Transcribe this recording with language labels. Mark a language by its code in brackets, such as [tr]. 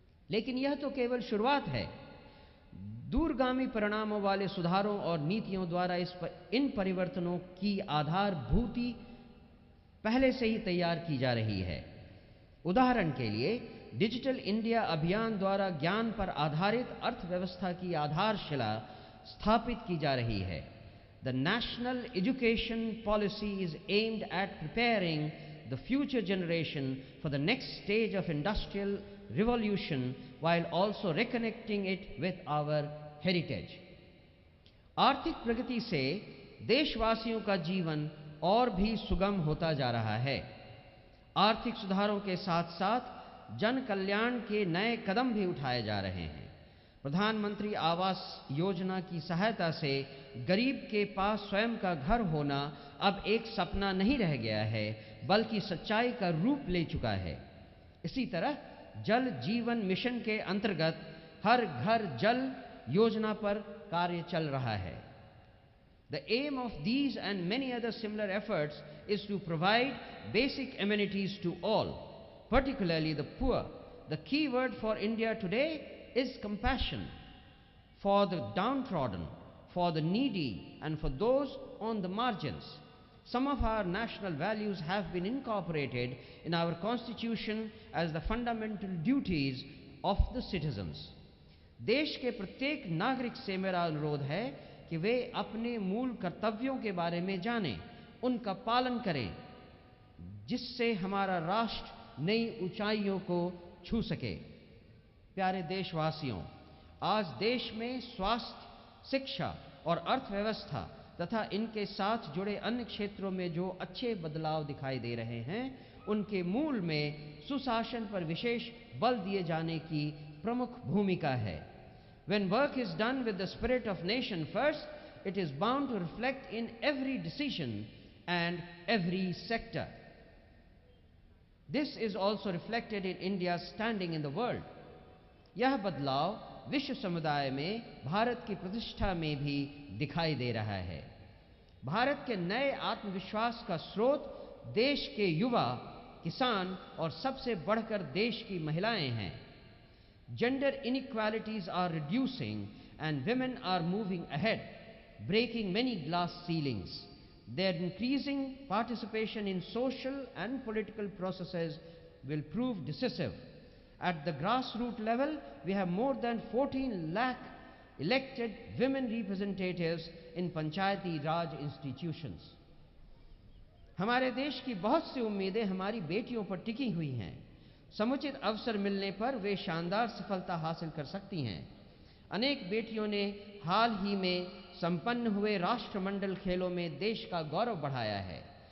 [hi] लेकिन यह तो केवल शुरुआत है। दूरगामी परिणामों वाले सुधारों और नीतियों द्वारा इन परिवर्तनों की आधारभूति पहले से ही तैयार की जा रही है। उदाहरण के लिए डिजिटल इंडिया अभियान द्वारा ज्ञान पर आधारित अर्थव्यवस्था की आधारशिला स्थापित की जा रही है। [en] The national education policy is aimed at preparing the future generation for the next stage of industrial revolution while also reconnecting it with our heritage. [hi] आर्थिक प्रगति से देशवासियों का जीवन और भी सुगम होता जा रहा है। आर्थिक सुधारों के साथ साथ जन कल्याण के नए कदम भी उठाए जा रहे हैं। प्रधानमंत्री आवास योजना की सहायता से गरीब के पास स्वयं का घर होना अब एक सपना नहीं रह गया है, बल्कि सच्चाई का रूप ले चुका है। इसी तरह जल जीवन मिशन के अंतर्गत हर घर जल योजना पर कार्य चल रहा है। [en] The aim of these and many other similar efforts is to provide basic amenities to all, particularly the poor. The key word for India today is compassion for the downtrodden, for the needy, and for those on the margins. Some of our national values have been incorporated in our constitution as the fundamental duties of the citizens. [hi] देश के प्रत्येक नागरिक से मेरा अनुरोध है कि वे अपने मूल कर्तव्यों के बारे में जानें, उनका पालन करें, जिससे हमारा राष्ट्र नई ऊंचाइयों को छू सके। प्यारे देशवासियों, आज देश में स्वास्थ्य, शिक्षा और अर्थव्यवस्था तथा इनके साथ जुड़े अन्य क्षेत्रों में जो अच्छे बदलाव दिखाई दे रहे हैं, उनके मूल में सुशासन पर विशेष बल दिए जाने की प्रमुख भूमिका है। [en] When work is done with the spirit of nation first, it is bound to reflect in every decision and every sector. This is also reflected in India's standing in the world. [hi] यह बदलाव विश्व समुदाय में भारत की प्रतिष्ठा में भी दिखाई दे रहा है। भारत के नए आत्मविश्वास का स्रोत देश के युवा, किसान और सबसे बढ़कर देश की महिलाएं हैं। [en] Gender inequalities are reducing and women are moving ahead, breaking many glass ceilings. Their increasing participation in social and political processes will prove decisive. At the grassroots level, we have more than 14 lakh elected women representatives in Panchayati Raj institutions. [hi] हमारे देश की बहुत सी उम्मीदें हमारी बेटियों पर टिकी हुई हैं। समुचित अवसर मिलने पर वे शानदार सफलता हासिल कर सकती हैं। अनेक बेटियों ने हाल ही में संपन्न हुए राष्ट्रमंडल खेलों में देश का गौरव बढ़ाया है।